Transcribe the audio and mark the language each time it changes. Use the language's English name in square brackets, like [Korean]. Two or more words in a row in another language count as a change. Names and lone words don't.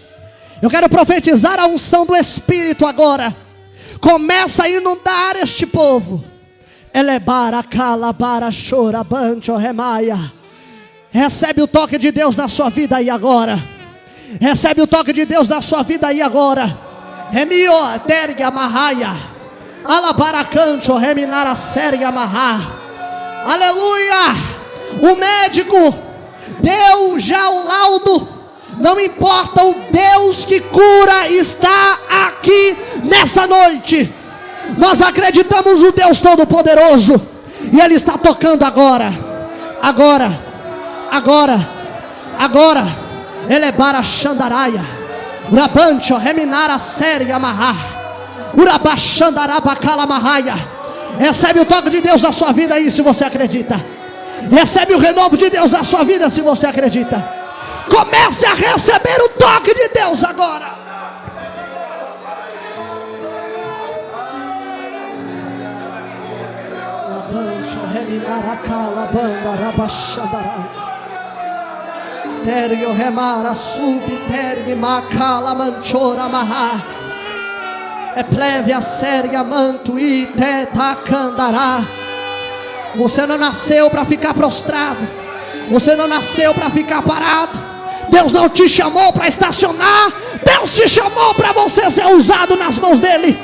[Portuguese] Eu quero profetizar a unção do Espírito agora. Começa a inundar este povo. Recebe o toque de Deus na sua vida aí agora. Recebe o toque de Deus na sua vida aí agora. Remio terga mahaya. Alabaracancho reminara serga mahar. Aleluia. O médico deu já o laudo. Não importa, o Deus que cura está aqui nessa noite. Nós acreditamos no Deus Todo-Poderoso, e Ele está tocando agora. Ele é bara xandaraia. Urabancho reminara séria amarrar. Urabachandarabacala marraia. Recebe o toque de Deus na sua vida aí, se você acredita. Recebe o renovo de Deus na sua vida, se você acredita. Comece a receber o toque de Deus agora. Terio remara subi tergi macala manchora maha. É pleve a séria manto e tetacandará. Você não nasceu para ficar prostrado. Você não nasceu para ficar parado. Deus não te chamou para estacionar. Deus te chamou para você ser usado nas mãos dEle.